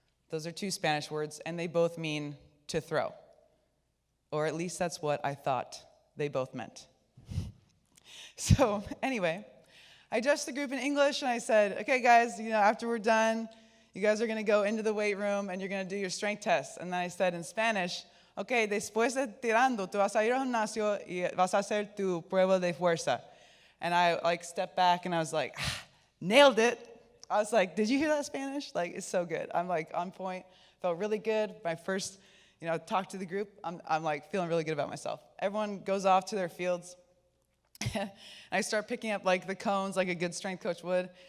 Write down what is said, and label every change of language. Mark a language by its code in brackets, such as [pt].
[en] Those are 2 Spanish words, and they both mean to throw. Or at least that's what I thought they both meant. So anyway, I addressed the group in English, and I said, okay, guys, after we're done, you guys are going to go into the weight room, and you're going to do your strength test. And then I said in Spanish, okay, [es] después de tirando, tú vas a ir al gimnasio y vas a hacer tu prueba de fuerza. [en] And I stepped back, and I was like, nailed it. I was like, did you hear that Spanish? Like, it's so good. I'm like on point. Felt really good. My first, talk to the group. I'm like feeling really good about myself. Everyone goes off to their fields. And I start picking up like the cones like a good strength coach would.